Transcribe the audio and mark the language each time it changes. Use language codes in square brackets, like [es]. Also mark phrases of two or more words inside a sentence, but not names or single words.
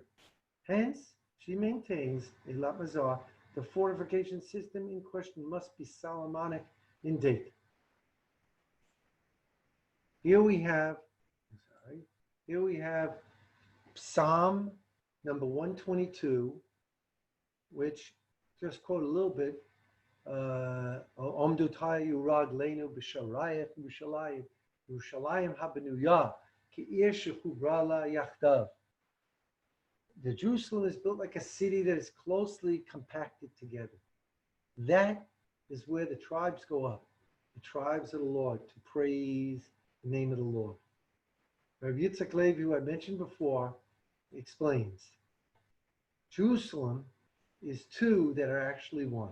[en] Hence, she maintains, Eilat Mazar, the fortification system in question must be Solomonic in date. Here we have Psalm number 122, which just quote a little bit. [he] עומדות היו רגלינו בשעריך ירושלים, ירושלים הבנויה כעיר שחוברה לה יחדיו. [en] The Jerusalem is built like a city that is closely compacted together. That is where the tribes go up, the tribes of the Lord, to praise the name of the Lord. Rav Yitzchak Levi, who I mentioned before, explains Jerusalem is two that are actually one.